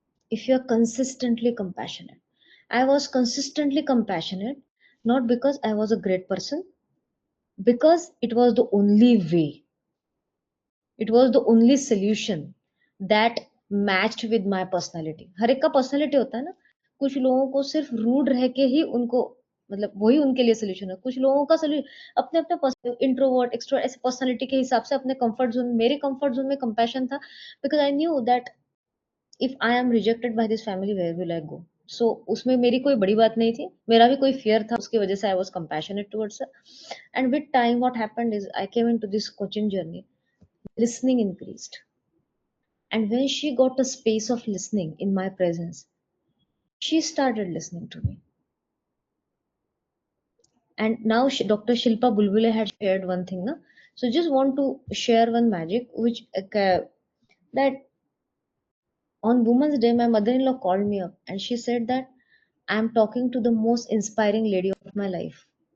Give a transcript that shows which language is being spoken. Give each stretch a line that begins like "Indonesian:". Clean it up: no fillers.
English: If you are consistently compassionate, I was consistently compassionate, not because I was a great person, because it was the only way, it was the only solution that matched with my personality.
Hindi: हर एक का personality होता है ना. कुछ लोगों को सिर्फ rude रह के ही उनको, मतलब वही उनके लिए सोल्यूशन है. कुछ लोगों का सोल्यूशन अपने अपने इंट्रोवर्ट एक्सट्रोवर्ट ऐसे पर्सनालिटी के हिसाब से अपने कंफर्ट जोन. मेरे कंफर्ट जोन में कंपैशन था,
English: Because I knew that if I am rejected by this family, where will I go.
Hindi: सो उसमें मेरी कोई बड़ी बात नहीं थी, मेरा भी कोई फियर था, उसकी वजह से
English: I was compassionate towards her. And with time, what happened is I came into this coaching journey, listening increased. And when she got a space of listening in my presence, she started listening to me. And now Dr. Shilpa Bulbule had shared one thing, na? So just want to share one magic which that on Women's Day, my mother-in-law called me up and she said that I'm talking to the most inspiring lady of my life.